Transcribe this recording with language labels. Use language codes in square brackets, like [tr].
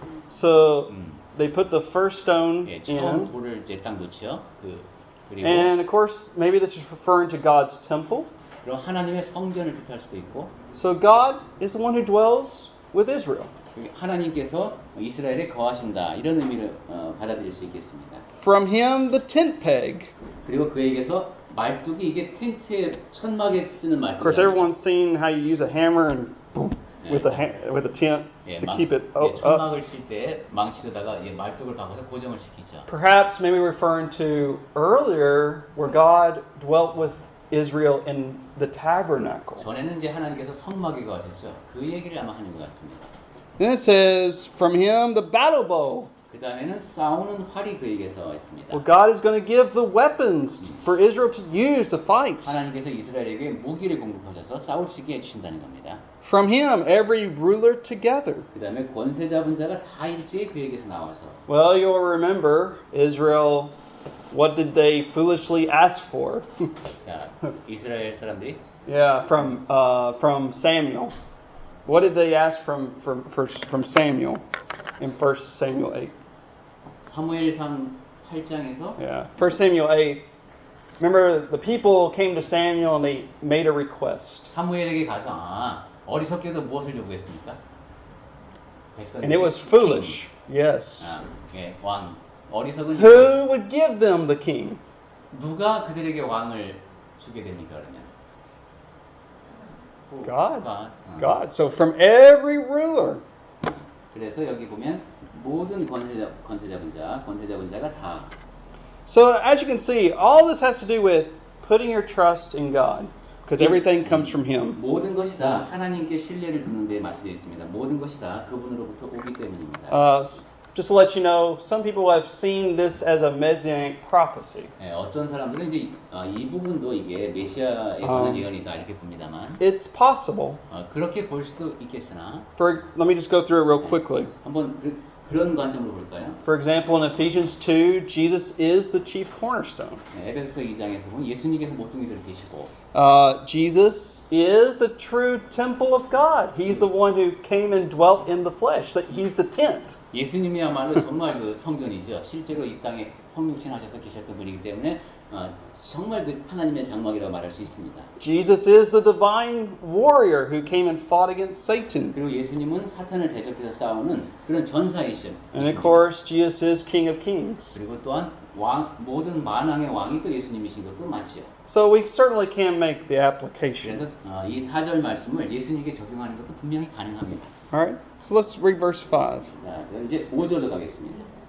[en] So they put the first stone [ko] 예, 처음 [en] in. [ko] 돌을 이제 딱 놓죠. 그리고 [en] And of course, maybe this is referring to God's temple. [ko] 그럼 하나님의 성전을 뜻할 수도 있고, [en] So God is the one who dwells with Israel. [ko] 하나님께서 이스라엘에 거하신다 이런 의미를 받아들일 수 있겠습니다. [en] From him the tent peg. [ko] 그리고 그에게서 말뚝이 이게 텐트에 천막에 쓰는 [en] Of course, [ko] 말뚝. [en] everyone's seen how you use a hammer and boom, with a tent [ko] 예, [en] to keep it up. [ko] 천막을 칠 때 망치로다가 말뚝을 박아서 고정을 시키죠. [en] Perhaps maybe referring to earlier where God dwelt with Israel in the tabernacle. [ko] 전에는 이제 하나님께서 성막에 거하셨죠. 그 얘기를 아마 하는 것 같습니다. [en] Then it says, from him the battle bow. [ko] 그 다음에는 싸우는 활이 그에게서 있습니다. [en] Well, God is going to give the weapons for Israel to use to fight. [ko] 하나님께서 이스라엘에게 무기를 공급하셔서 싸울 수 있게 해주신다는 겁니다. [en] From him every ruler together. [ko] 그 다음에 권세 잡은 자가 다 일제히 그에게서 나와서. [en] Well, you'll remember Israel. What did they foolishly ask for? [ko] 자, 이스라엘 사람들이 [en] Yeah, from Samuel. What did they ask from Samuel in 1 Samuel 8? [ko] 사무엘상 8장에서 [en] Yeah, 1 Samuel 8. Remember, the people came to Samuel and they made a request. [ko] 사무엘에게 가서 어리석게도 무엇을 요구했습니까? [en] And it was foolish. Yes. [ko] 예, 왕. 어리석은 [en] Who would give them the king? [ko] 누가 그들에게 왕을 주게 됩니까 그러면? [en] God. God. So from every ruler. [ko] 그래서 여기 보면 모든 권세 잡은 자가 다. [en] So as you can see, all this has to do with putting your trust in God, because everything comes from Him. [ko] 모든 것이 다 하나님께 신뢰를 두는 데 맞춰져 있습니다. 모든 것이 다 그분으로부터 오기 때문입니다. [en] Just to let you know, some people have seen this as a messianic prophecy. [ko] 네, 어떤 사람들은 이제 이 부분도 이게 메시아에 관한 예언이다 이렇게 봅니다만. [en] It's possible. [ko] 그렇게 볼 수도 있겠으나. [en] Let me just go through it real quickly. [ko] 한번 그런 관점으로 볼까요? [en] For example, in Ephesians 2, Jesus is the chief cornerstone. [ko] 네, 에베소서 2장에서 보면 예수님께서 모퉁이를 되시고. [en] Jesus is the true temple of God. He's the one who came and dwelt in the flesh. He's the tent. [ko] 예수님이야말로 정말 그 성전이죠. 실제로 이 땅에 성육신하셔서 계셨던 분이기 때문에 정말 그 하나님의 장막이라고 말할 수 있습니다. [en] Jesus is the divine warrior who came and fought against Satan. [ko] 그리고 예수님은 사탄을 대적해서 싸우는 그런 전사이시죠. [en] And of course, Jesus is King of Kings. [ko] 그리고 또한 모든 만왕의 왕이 또 예수님이신 것도 맞죠. [en] So we certainly can make the application. [ko] 그래서 이 4절 말씀을 예수님께 적용하는 것도 분명히 가능합니다. [en] All right. So let's read verse 5. [ko] 자, 이제 5절로 가겠습니다.